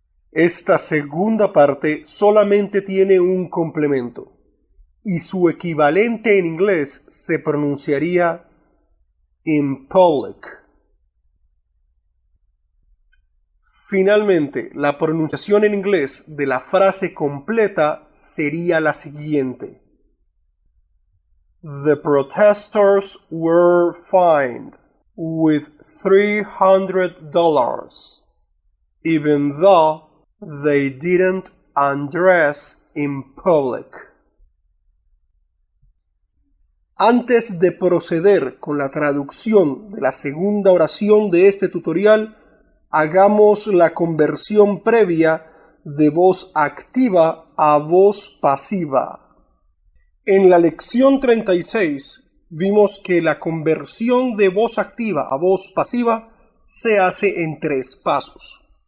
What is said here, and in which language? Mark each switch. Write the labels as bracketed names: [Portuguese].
[Spanish] Esta segunda parte solamente tiene un complemento y su equivalente en inglés se pronunciaría [English] in public. [Spanish] Finalmente, la pronunciación en inglés de la frase completa sería la siguiente. [English] The protesters were fined with $300, even though they didn't undress in public. [Spanish] Antes de proceder con la traducción de la segunda oración de este tutorial, hagamos la conversión previa de voz activa a voz pasiva. En la lección 36 vimos que la conversión de voz activa a voz pasiva se hace en 3 pasos.